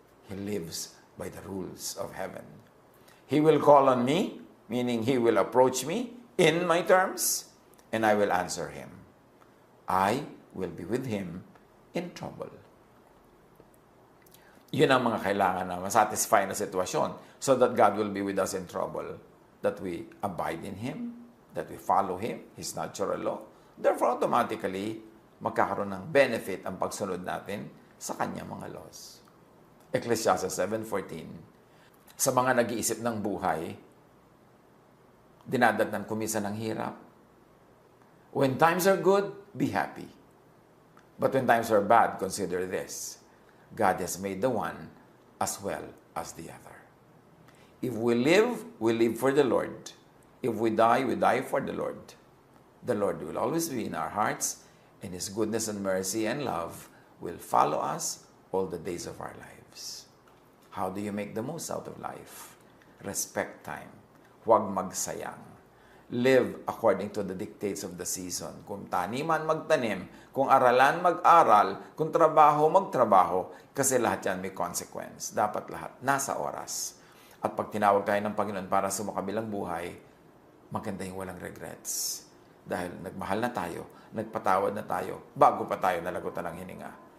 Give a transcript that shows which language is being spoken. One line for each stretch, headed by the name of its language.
English: He lives by the rules of heaven. He will call on me, meaning He will approach me in my terms, and I will answer Him. I will be with Him in trouble.
Filipino: Yun ang mga kailangan na masatisfy na sitwasyon
English: so that God will be with us in trouble. That we abide in Him, that we follow Him, His natural law. Therefore, automatically,
Filipino: magkakaroon ng benefit ang pagsunod natin sa kanyang mga laws. Ecclesiastes 7:14. Sa mga nag-iisip ng buhay, dinadatnan kumisan ng hirap.
English: When times are good, be happy. But when times are bad, consider this. God has made the one as well as the other. If we live for the Lord. If we die for the Lord. The Lord will always be in our hearts, and His goodness and mercy and love will follow us all the days of our lives. How do you make the most out of life? Respect time.
Filipino: Huwag magsayang.
English: Live according to the dictates of the season.
Filipino: Kung taniman, magtanim. Kung aralan, mag-aral. Kung trabaho, magtrabaho. Kasi lahat yan may consequence. Dapat lahat nasa oras. At pag tinawag tayo ng Panginoon para sa makabilang buhay, maganda yung walang regrets. Dahil nagmahal na tayo, nagpatawad na tayo, bago pa tayo nalagutan ng hininga.